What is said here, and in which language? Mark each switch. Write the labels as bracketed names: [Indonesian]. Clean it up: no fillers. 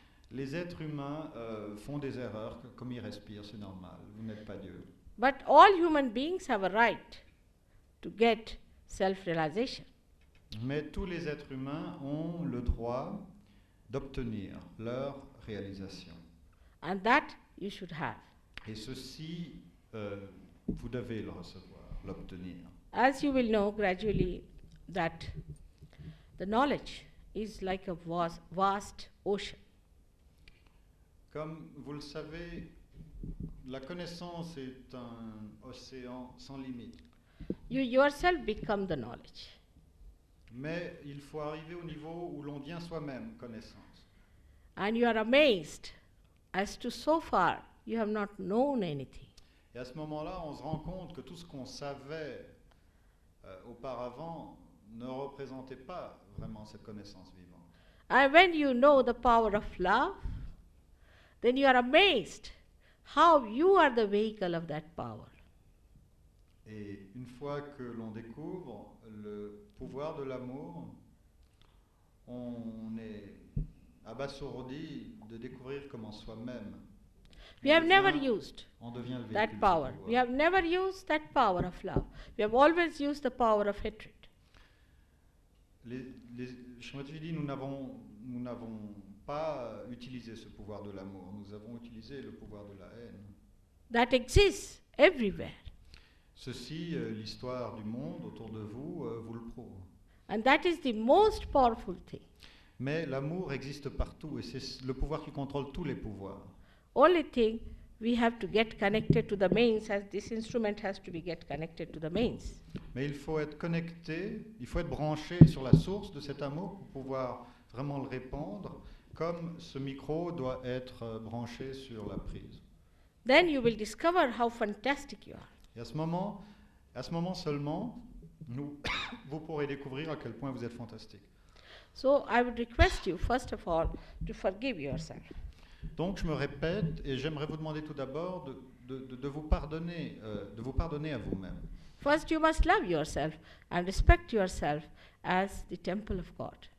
[French] Les êtres humains font des erreurs, comme ils respirent, c'est normal. Vous n'êtes pas Dieu. [English] But all human beings have a right to get self-realization. [French] Mais tous les êtres humains ont le droit d'obtenir leur réalisation. [English] And that you should have. [French] Et ceci, vous devez le recevoir, l'obtenir. [English] As you will know gradually that the knowledge is like a vast ocean. [French] Comme vous le savez, la connaissance est un océan sans limite. [English] You yourself become the knowledge. [French] Mais il faut arriver au niveau où l'on devient soi-même connaissance. [English] And you are amazed as to so far you have not known anything. [French] Et à ce moment-là, on se rend compte que tout ce qu'on savait auparavant ne représentait pas vraiment cette connaissance vivante. [English] And when you know the power of love, then you are amazed how you are the vehicle of that power. [French] Et une fois que l'on découvre le pouvoir de l'amour, on est abasourdi de découvrir comment soi-même [English] We have never used [French] on devient le véhicule [English] that [French] de ce [English] power. [French] pouvoir. [English] We have never used that power of love. We have always used the power of hatred. [French] Sri Mataji dit, nous n'avons pas utilisé ce pouvoir de l'amour, nous avons utilisé le pouvoir de la haine. [English] That exists everywhere. [French] Ceci, l'histoire du monde autour de vous, vous le prouve. [English] And that is the most powerful thing. [French] Mais l'amour existe partout et c'est le pouvoir qui contrôle tous les pouvoirs. [English] Only thing, we have to get connected to the mains, as this instrument has to be get connected to the mains. [French] Mais il faut être connecté, il faut être branché sur la source de cet amour pour pouvoir vraiment le répandre, comme ce micro doit être branché sur la prise. [English] Then you will discover how fantastic you are. [French] Et à ce moment seulement, vous pourrez découvrir à quel point vous êtes fantastique. [English] So I would request you, first of all, to forgive yourself. [French] Donc je me répète et j'aimerais vous demander tout d'abord de vous pardonner à vous-même. [English] First, you must love yourself and respect yourself as the temple of God.